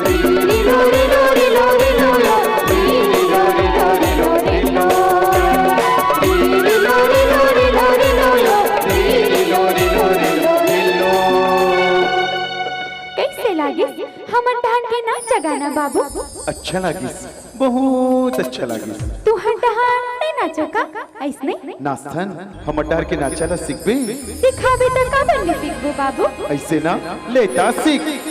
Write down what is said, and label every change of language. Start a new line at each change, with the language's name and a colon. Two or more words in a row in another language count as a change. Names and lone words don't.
Chhattisgarhi: री लो री लो री लो री लो यो री लो री लो री लो री लो री लो री लो री लो री लो यो री लो री लो री लो री लो। कैसे लागे हमर डहान के नाच गाना बाबू? अच्छा लगी, बहुत अच्छा लगी। तू हर डहान नहीं नाचो का ऐसने? नास्तन हम डर के नाचला सीखबे, सिखाबे तो का बन सीखबो बाबू? ऐसे ना लेता सीख।